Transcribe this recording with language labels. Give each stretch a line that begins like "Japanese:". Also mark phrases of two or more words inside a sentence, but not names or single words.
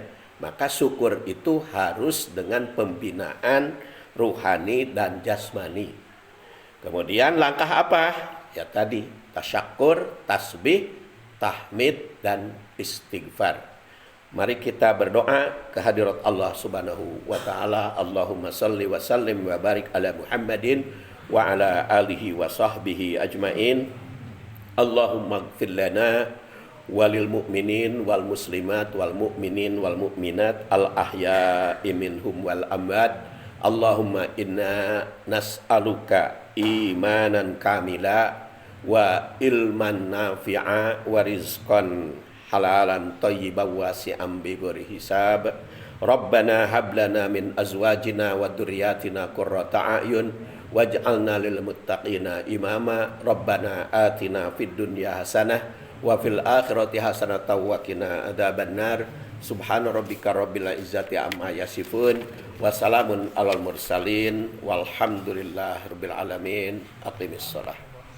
Indonesian: Maka syukur itu harus dengan pembinaan ruhani dan jasmani. Kemudian langkah apa? Ya tadi, tasyakur, tasbih, tahmid, dan istighfar. Mari kita berdoa kehadirat Allah
Arabic: سبحانه وتعالى. اللهم صل وسلم وبارك على محمد وعلى آله وصحبه أجمعين. اللهم اغفر لنا وللمؤمنين والمسلمات والمؤمنين والمؤمنات الأحياء منهم والأموات. اللهم إنا نسألك إيمانا كاملا وعلما نافعا ورزقا حلالا طيبا واسعا بغير حساب. ربنا هب لنا من أزواجنا وذرياتنا قرة أعين واجعلنا للمتقين إماما. ربنا آتنا في الدنيا حسنة وفي الآخرة حسنة وقنا عذاب النار. سبحان ربك رب العزة عما يصفون وسلام على المرسلين والحمد لله رب العالمين. Aqimissalah.